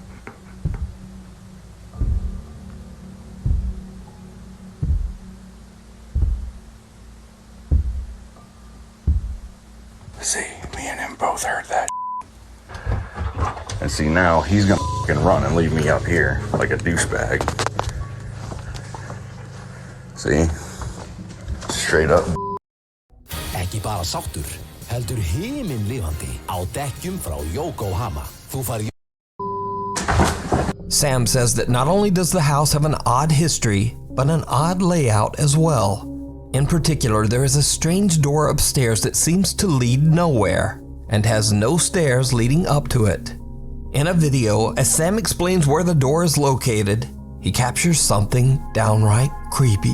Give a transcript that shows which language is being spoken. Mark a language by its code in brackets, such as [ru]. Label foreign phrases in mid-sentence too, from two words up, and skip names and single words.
[en] See, me and him both heard that. And see, now he's gonna fucking run and leave me up here like a douchebag. See? Straight up. [is] Ekki bara sáttur, heldur himin lifandi á dekkjum frá Yokohama. Þú fær [en] Sam says that not only does the house have an odd history, but an odd layout as well. In particular, there is a strange door upstairs that seems to lead nowhere and has no stairs leading up to it. In a video, as Sam explains where the door is located, he captures something downright creepy.